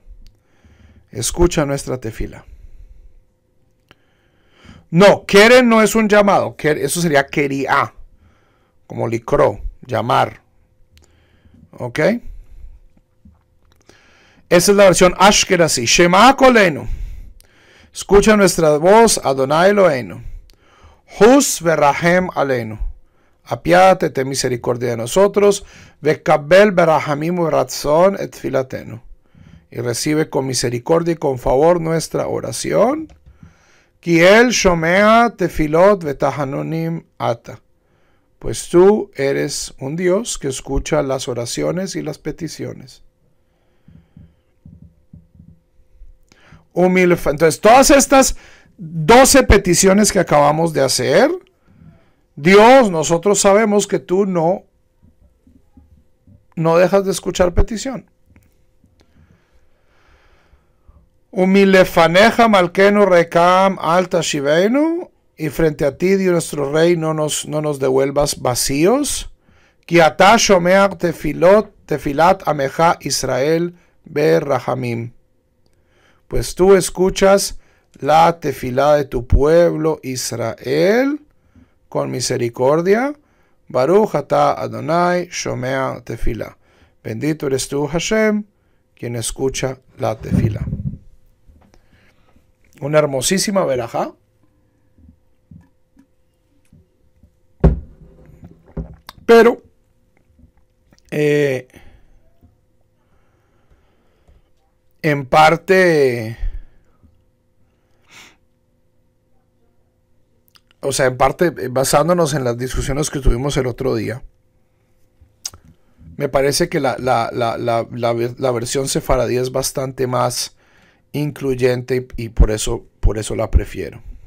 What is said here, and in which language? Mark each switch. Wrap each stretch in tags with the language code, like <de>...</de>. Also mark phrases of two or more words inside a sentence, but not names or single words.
<es>Escucha nuestra tefila. No, keren no es un llamado. Eso sería keriá, como likro, llamar. ¿Ok? Esa es la versión Ashkenazi.</es> <he>שמע קולנו.</he> <es>Escucha nuestra voz,</es> <he>אדוני אלוהינו. חוס ורחם עלינו.</he> <es>Apiádate, ten misericordia de nosotros.</es> <he>וקבל ברחמים וברצון את תפלתנו.</he> <es>Y recibe con misericordia y con favor nuestra oración.</es> <he>כי אל שומע תפלות ותחנונים אתה.</he> <es>Pues tú eres un Dios que escucha las oraciones y las peticiones. Entonces, todas estas 12 peticiones que acabamos de hacer, Dios, nosotros sabemos que tú no dejas de escuchar petición.</es> <he>ומלפניך מלכנו ריקם אל תשיבנו,</he> <es>y frente a ti, Dios nuestro Rey, no nos devuelvas vacíos.</es> <he>כי אתה שומע תפלת עמך ישראל ברחמים.</he> <es>Pues tú escuchas la tefilá de tu pueblo Israel con misericordia.</es> <he>ברוך אתה אדוני שומע תפלה.</he> <es>Bendito eres tú, Hashem, quien escucha la tefilá. Una hermosísima verajá. Pero en parte, basándonos en las discusiones que tuvimos el otro día, me parece que la versión sefaradí es bastante más incluyente y por eso la prefiero.</es>